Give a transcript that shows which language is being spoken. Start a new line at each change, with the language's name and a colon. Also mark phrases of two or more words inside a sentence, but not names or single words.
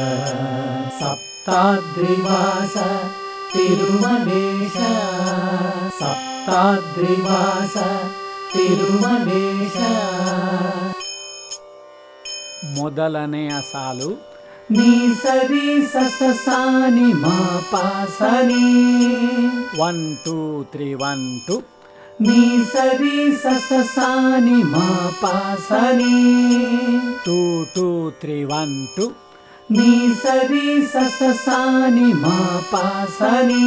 Sanskrit: ಸಪ್ತಾದ್ರಿವಾಸ ತಿರುಮಲೇಶ ಸಪ್ತಾದ್ರಿವಾಸ ತಿರುಮಲೇಶ
Kannada: ಮೊದಲನೆಯ ಸಾಲು ನೀ ಸರಿ ಸಸ ಸಾನಿ ಮಾ ಪಾ ಸರಿ 1 2 3 1 2 ನೀ ಸರಿ ಸಸ ಸಾನಿ ಮಾ ಪಾ ಸರಿ 2 2 3 1 2 ನೀ ಸರಿ ಸಸ ಸಾನಿ ಮಾ ಪಾ ಸರಿ